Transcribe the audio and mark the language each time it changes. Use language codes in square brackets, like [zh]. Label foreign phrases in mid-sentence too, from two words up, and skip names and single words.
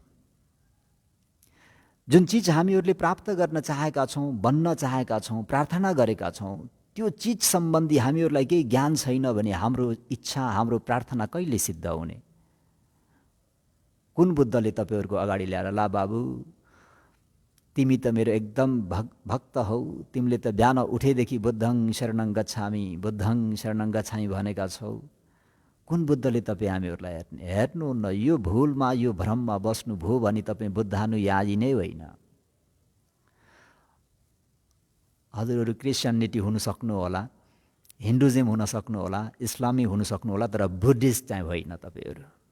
[ne] जुन चिज हामीहरूले प्राप्त गर्न चाहेका छौँ, बन्न चाहेका छौँ, प्रार्थना गरेका छौँ, त्यो चिज सम्बन्धी हामीहरूलाई केही ज्ञान छैन भने हाम्रो इच्छा, हाम्रो प्रार्थना कहिले सिद्ध हुने? कुन बुद्धले तपाईँहरूको अगाडि ल्याएर, ला बाबु तिमी त मेरो एकदम भक्त हौ, तिमीले त बिहान उठेदेखि [pi] बुद्धं शरणं गच्छामि, बुद्धं शरणं गच्छामि [ne] भनेका छौ। कुन बुद्धले तपाईँ हामीहरूलाई हेर्नुहुन्न? यो भुलमा, यो भ्रममा बस्नुभयो भने तपाईँ बुद्धानुयायी नै होइन। हजुरहरू क्रिस्चियनिटी हुन सक्नु होला, हिन्दुइज्म हुन सक्नु होला, इस्लामी हुन सक्नु होला, तर बुद्धिस्ट चाहिँ होइन तपाईँहरू।